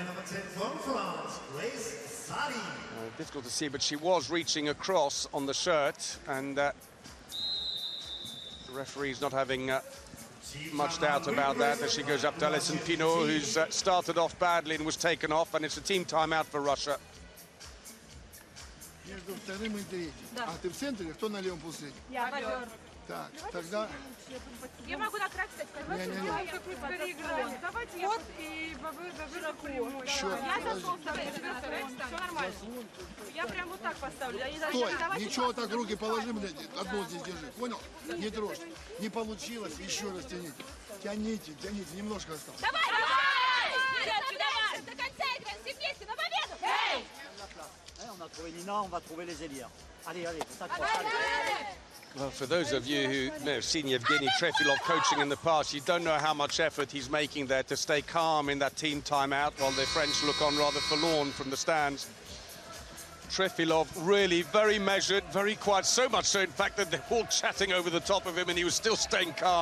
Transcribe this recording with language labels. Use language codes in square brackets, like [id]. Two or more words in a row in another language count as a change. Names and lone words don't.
[en] Difficult to see, but she was reaching across on the shirt, and the referee's not having much doubt about that as she goes up to Alison Pinault, who's started off badly and was taken off, and it's a team timeout for Russia. [ru] Между вторым и третьим. А ты в центре, кто на левом полусреднем? Я попёр. Так, тогда... Я могу на край, кстати. Давайте я и широко. Я зашел, все нормально. Я прям вот так поставлю. Стой, ничего, так руки положи, блядь, одно здесь держи, понял? Не трожь. Не получилось, еще раз тяните. Тяните, тяните, немножко осталось. Давай, давай! До конца играем, все вместе, на победу! [fr] On a trouvé Nina, on va trouver les ailiers. Allez, allez, ça croise. [en] Well, for those of you who may have seen Yevgeny Trefilov coaching in the past, you don't know how much effort he's making there to stay calm in that team timeout while the French look on rather forlorn from the stands. Trefilov really very measured, very quiet, so much so in fact that they're all chatting over the top of him and he was still staying calm.